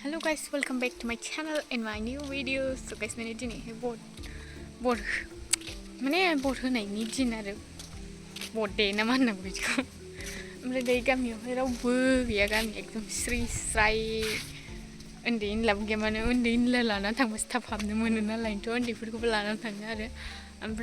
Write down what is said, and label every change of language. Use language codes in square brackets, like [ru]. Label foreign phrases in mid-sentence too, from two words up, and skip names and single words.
[en] guys, welcome back to my channel and my new video. So guys, [brx] मैंने दिनैहाय बर्ड होनायनि दिन आरो [en] birth day [brx] ना मा होननांगौ बिदिखौ ओमफ्राय दायो गामियावहाय रावबो गैया गामिया एकदम स्रि स्राय उन्दै उनलाबो गैया माने उन्दै उनला लानानै थांबासो थाब हाबनो मोनो नालायथ' उन्दैफोरखौबो लानानै थाङो आरो ओमफ्राय